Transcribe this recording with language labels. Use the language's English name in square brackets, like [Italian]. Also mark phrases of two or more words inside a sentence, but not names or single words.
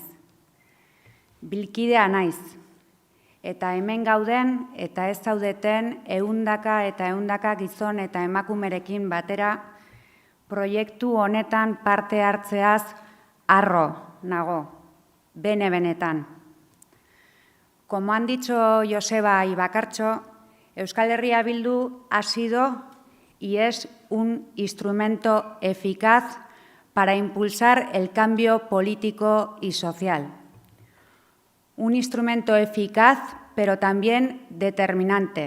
[Basque] Bilkidea naiz, eta hemen gauden eta ez zaudeten ehundaka eta ehundaka gizon eta emakumerekin batera proiektu honetan parte hartzeaz harro nago, benetan. [Spanish] Como han dicho Joseba y Bakartxo, Euskal Herria Bildu ha sido y es un instrumento eficaz para impulsar el cambio político y social. Un instrumento eficaz, pero también determinante.